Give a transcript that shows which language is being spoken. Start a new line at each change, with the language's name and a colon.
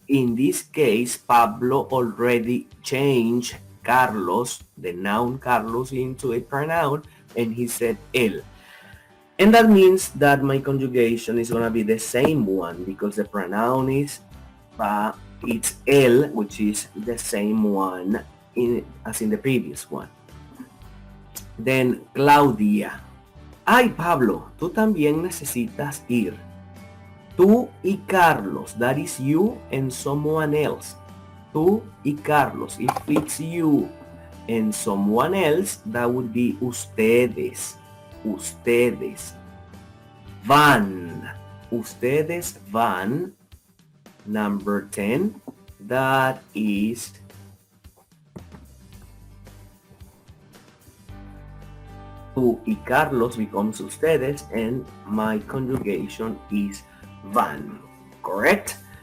English: In this case, Pablo already changed Carlos, the noun Carlos, into a pronoun, and he said él. And that means that my conjugation is going to be the same one, because the pronoun is it's él, which is the same one as in the previous one. Then Claudia.
Spanish: Ay, Pablo, tú también necesitas ir. Tú y Carlos,
English: that is you and someone else.
Spanish: Tú y Carlos.
English: If it's you and someone else, that would be ustedes.
Spanish: Ustedes van. Ustedes van.
English: Number 10, that is tú y Carlos becomes ustedes, and my conjugation is van. Correct?